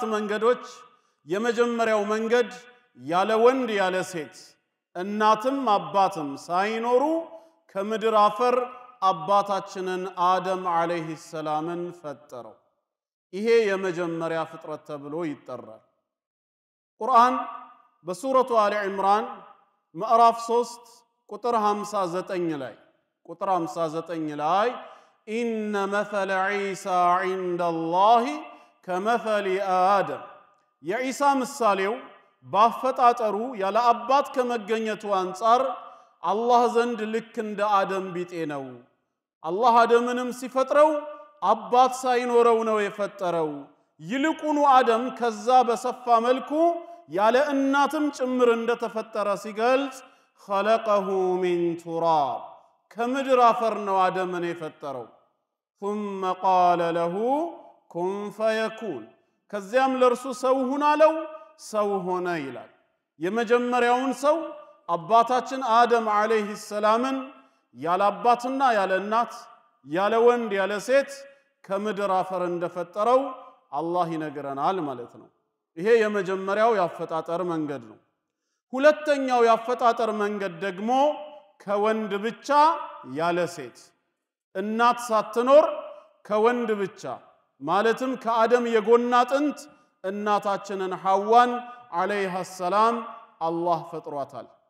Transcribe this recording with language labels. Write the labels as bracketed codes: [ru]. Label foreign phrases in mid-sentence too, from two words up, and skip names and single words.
[am] መንገዶች የመጀመሪያው መንገድ ያለ ወንድ ያለ ሴት እናትም አባትም ሳይኖሩ ከምድር አፈር አባታችንን አደም [ar] عليه السلام [am] ፈጠረው ይሄ የመጀመሪያ ፍጥረት ተብሎ ይጠራል ቁርአን በሱረቱ አሊ ኢምራን ምዕራፍ 3 ቁጥር 59 ላይ ቁጥር 59 ላይ [ar] إن مثل عيسى عند الله كمثل [am] آدم የዒሳ ምሳሌው ባፈጣጠሩ ያለ አባት ከመገኘቱ አንፃር አላህ ዘንድ ልክ እንደ አደም ቢጤ ነው አላህ አደምንም ሲፈጥረው አባት ሳይኖረው ነው የፈጠረው ይልቁኑ አደም ከዛ በሰፋ መልኩ ያለ እናትም ጭምር እንደተፈጠረ ሲገልጽ [ar] خلقه من تراب [am] ከምድር አፈር ነው አደምን የፈጠረው [ar] ثم قال له كن فيكون [am] ከዚያም ለርሱ ሰው ሁን አለው ሰው ሆነ ይላል የመጀመሪያውን ሰው አባታችን አደም [ar] عليه السلام [am] ያለ አባትና ያለ እናት ያለ ወንድ ያለ ሴት ከምድር አፈር እንደፈጠረው አላህ ይነግረናል ማለት ነው። ይሄ የመጀመሪያው ያፈጣጠር መንገድ ነው። ሁለተኛው ያፈጣጠር መንገድ ደግሞ ከወንድ ብቻ ያለ ሴት እናት ሳትኖር ከወንድ ብቻ ማለትም ከአደም የጎን አጥንት እናታችንን ሐዋን [ar] عليها السلام [am] አላህ ፈጥሯታል።